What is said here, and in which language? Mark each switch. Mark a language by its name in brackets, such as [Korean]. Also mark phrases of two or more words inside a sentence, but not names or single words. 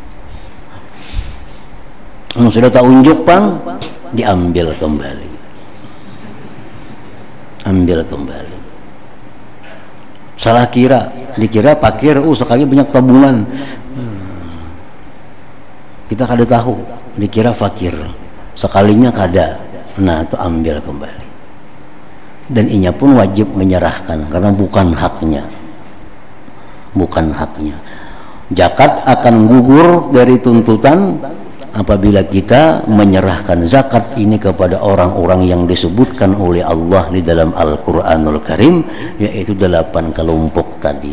[Banjar] Sudah tak unjuk pang, diambil kembali, ambil kembali. Salah kira, dikira fakir, sekali banyak tabungan, kita kada tahu, dikira fakir, sekalinya kada. Nah itu ambil kembali, dan inya pun wajib menyerahkan karena bukan haknya, bukan haknya. [Indonesian] Zakat akan gugur dari tuntutan apabila kita menyerahkan zakat ini kepada orang-orang yang disebutkan oleh Allah di dalam Al-Quranul Karim, yaitu 8 kelompok tadi.